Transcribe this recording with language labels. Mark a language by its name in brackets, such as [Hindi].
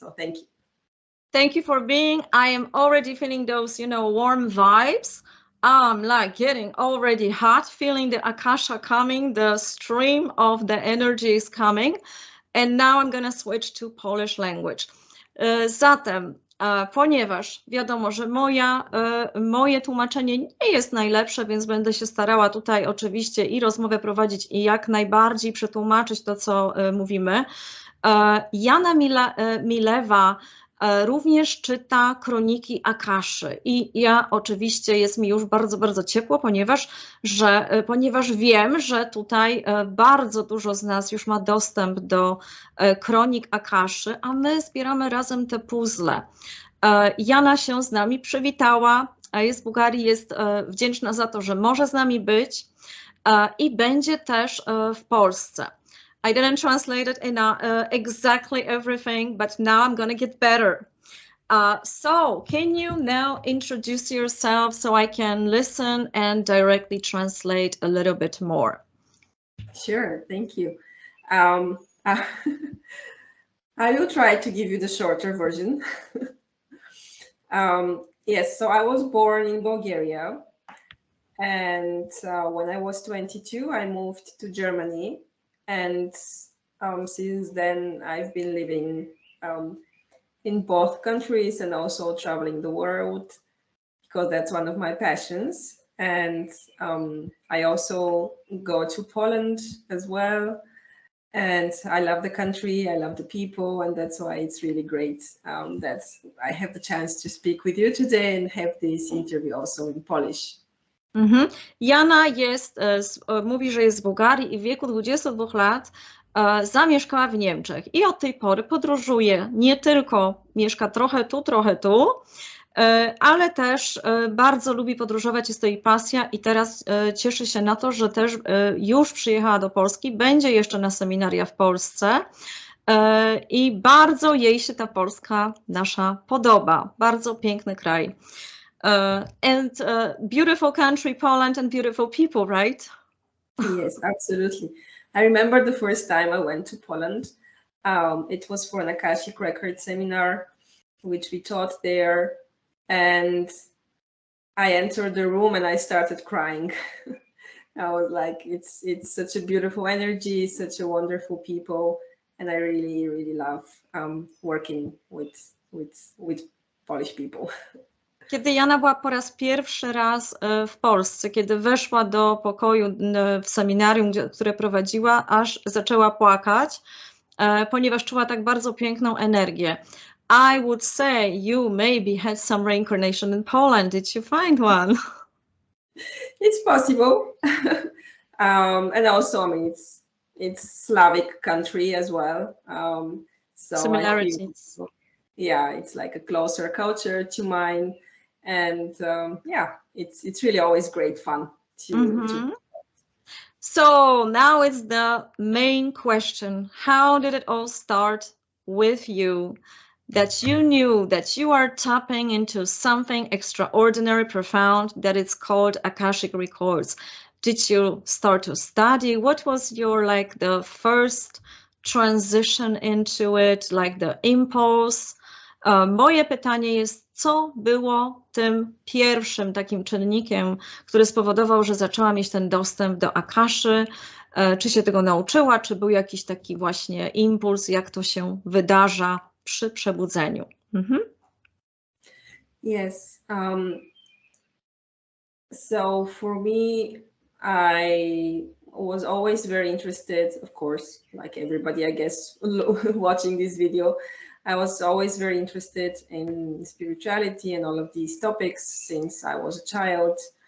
[English] So thank you. Thank you for being. I am already feeling those, warm vibes. I'm like getting already hot, feeling the Akasha coming, the stream of the energy is coming. And now I'm gonna switch to Polish language. [Polish] Zatem, ponieważ wiadomo, że moje tłumaczenie nie jest najlepsze, więc będę się starała tutaj oczywiście i rozmowę prowadzić i jak najbardziej przetłumaczyć to, co mówimy. Yana Milewa również czyta Kroniki Akaszy i ja oczywiście jest mi już bardzo, bardzo ciepło, ponieważ wiem, że tutaj bardzo dużo z nas już ma dostęp do Kronik Akaszy, a my zbieramy razem te puzzle. Jana się z nami przywitała, a jest z Bułgarii, jest wdzięczna za to, że może z nami być i będzie też w Polsce. [English] I didn't translate it in exactly everything, but now I'm gonna get better. So can you now introduce yourself so I can listen and directly translate a little bit more? Sure, thank you. I will try to give you the shorter version. Yes, so I was born in Bulgaria, and when I was 22, I moved to Germany. And since then, I've been living in both countries and also traveling the world because that's one of my passions. And I also go to Poland as well. And I love the country, I love the people, and that's why it's really great that I have the chance to speak with you today and have this interview also in Polish. [Polish] Jana mówi, że jest z Bułgarii i w wieku 22 lat zamieszkała w Niemczech i od tej pory podróżuje, nie tylko mieszka trochę tu, ale też bardzo lubi podróżować, jest to jej pasja i teraz cieszy się na to, że też już przyjechała do Polski, będzie jeszcze na seminaria w Polsce i bardzo jej się ta Polska nasza podoba, bardzo piękny kraj. [English] And beautiful country, Poland, and beautiful people, right? Yes, absolutely. I remember the first time I went to Poland. It was for an Akashic Records seminar, which we taught there. And I entered the room and I started crying. I was like, it's such a beautiful energy, such a wonderful people. And I really, really love working with Polish people. [Polish] Kiedy Jana była po raz pierwszy raz w Polsce, kiedy weszła do pokoju w seminarium, które prowadziła, aż zaczęła płakać, ponieważ czuła tak bardzo piękną energię. [English] I would say you maybe had some reincarnation in Poland. Did you find one? It's possible. And also, I mean, it's Slavic country as well. So similarities. Yeah, it's like a closer culture to mine. And yeah, it's really always great fun to So now it's the main question. How did it all start with you? That you knew that you are tapping into something extraordinary, profound, that it's called Akashic Records. Did you start to study? What was your, like, the first transition into it, like the impulse? [Polish] Moje pytanie jest, co było tym pierwszym takim czynnikiem, który spowodował, że zaczęła mieć ten dostęp do Akaszy? Czy się tego nauczyła, czy był jakiś taki właśnie impuls, jak to się wydarza przy przebudzeniu? [English] Yes. So for me, I was always very interested, of course, like everybody, I guess, watching this video. I was always very interested in spirituality and all of these topics since I was a child.